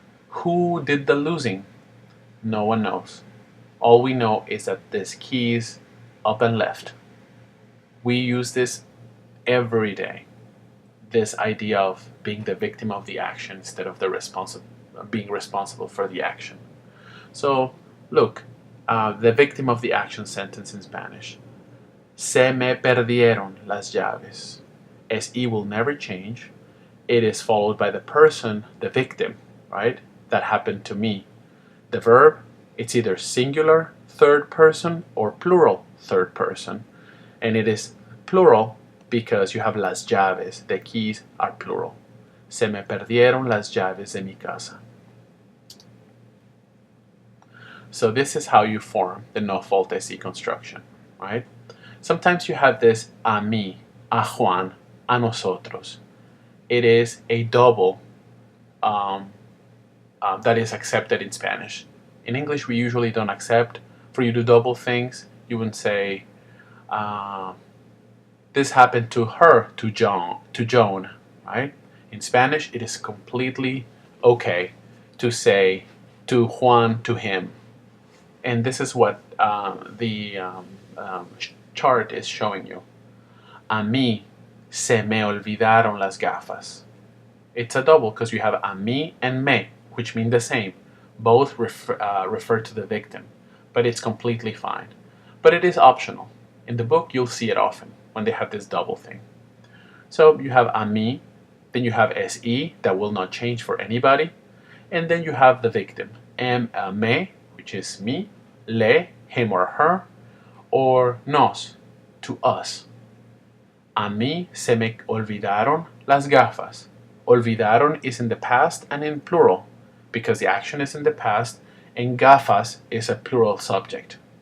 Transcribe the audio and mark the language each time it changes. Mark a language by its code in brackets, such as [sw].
[en] Who did the losing? No one knows. All we know is that this keys up and left. We use this every day. This idea of being the victim of the action instead of being responsible for the action. So, look, the victim of the action sentence in Spanish. [es] Se me perdieron las llaves. [en] SE will never change. It is followed by the person, the victim, right? That happened to me. The verb, it's either singular, third person, or plural, third person. And it is plural because you have las llaves. The keys are plural. [es] Se me perdieron las llaves de mi casa. [en] So this is how you form the no fault SE construction, right? Sometimes you have this [es] a mí, a Juan, a nosotros. [en] It is a double that is accepted in Spanish. In English, we usually don't accept. For you to double things, you wouldn't say, this happened to her, to Joan, right? In Spanish, it is completely okay to say to Juan, to him. And this is what the chart is showing you. [es] A mí se me olvidaron las gafas. [en] It's a double because you have a mí and me, which mean the same. Both refer to the victim, but it's completely fine. But it is optional. In the book, you'll see it often when they have this double thing. So you have a mí, then you have se, that will not change for anybody, and then you have the victim, me, which is me, le, him or her, or nos, to us. [es] A mí se me olvidaron las gafas. [en] Olvidaron is in the past and in plural, because the action is in the past, and gafas is a plural subject.